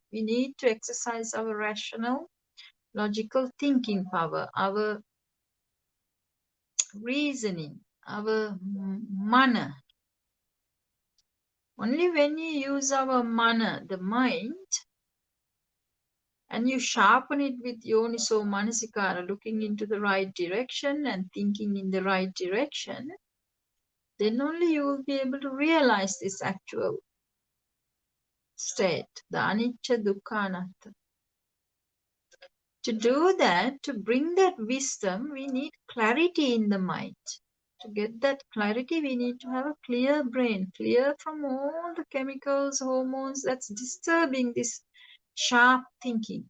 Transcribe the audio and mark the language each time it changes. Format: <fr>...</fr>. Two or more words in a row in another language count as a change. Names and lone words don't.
<en>We need to exercise our rational, logical thinking power, our reasoning, our mana. Only when you use our mana, the mind, and you sharpen it with</en> <pi>yoniso manasikara,</pi> <en>looking into the right direction and thinking in the right direction, then only you will be able to realize this actual state, the</en> <pi>anicca dukkha anatta.</pi> <en>To do that, to bring that wisdom, we need clarity in the mind. To get that clarity, we need to have a clear brain, clear from all the chemicals, hormones that's disturbing this sharp thinking.</en>